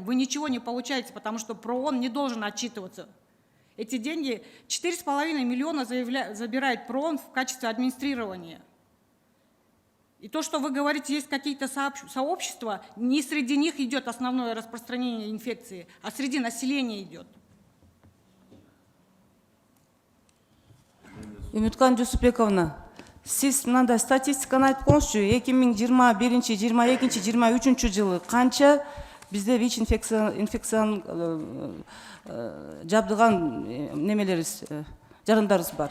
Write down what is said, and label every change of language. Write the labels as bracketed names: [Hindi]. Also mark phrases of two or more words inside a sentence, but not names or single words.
[Russian] Вы ничего не получаете, потому что ПРООН не должен отчитываться. Эти деньги, 4,5 миллиона забирает ПРООН в качестве администрирования. И то, что вы говорите, есть какие-то сообщества, не среди них идет основное распространение инфекции, а среди населения идет. [Kyrgyz] Үмүткан Жусупбековна, сиз мындай статистиканы айтып коңузчу. 2021, 22, 23 жылы канча бизде ВИЧ инфекциянын жабдыган немелерибиз, жарандарыбыз бар?